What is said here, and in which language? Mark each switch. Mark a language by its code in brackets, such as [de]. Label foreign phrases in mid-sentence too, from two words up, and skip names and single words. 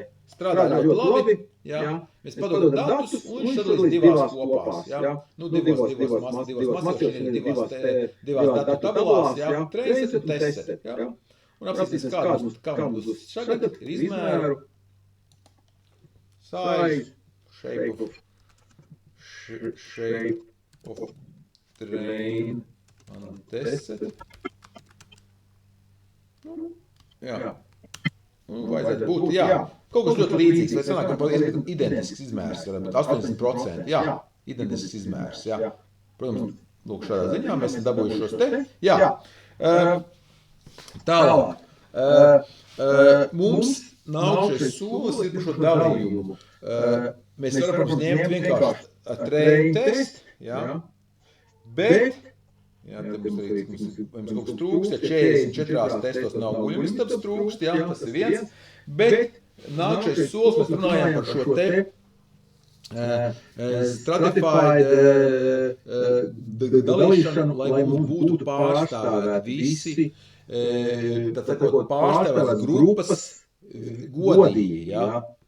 [lv] Strādā ļoti labi, jā, mēs padodam datus un viņš sadalīs divās kopās, jā, nu, divās masas, divās datu tabulās, jā, trainset un testset, jā, un apsatīs, kā mums šagad ir izmēru, [en] size, shape of train, [lv] un testset, jā. Vajadzētu būt, jā, kaut kas ļoti līdzīgs, vai sanāk, ka identisks izmērs, bet 80%, jā, identisks izmērs, jā. Protams, lūk, šādā ziņā mēs esam dabūjuši šos te, jā. Tālāk, mums nākušais solis ir šo dalījumu. Mēs varam, protams, ņemt vienkārši [en] train test, [lv] jā, bet, jā, te mums arī, mums kaut kas trūkst, ja 44 testos nav guļamistabs trūkst, jā, tas ir viens, bet nākšais solis mēs runājām par šo te stratified dalīšanu, lai mums būtu pārstāvēti visi, tā sakot, pārstāvētas grupas godīgi, jā.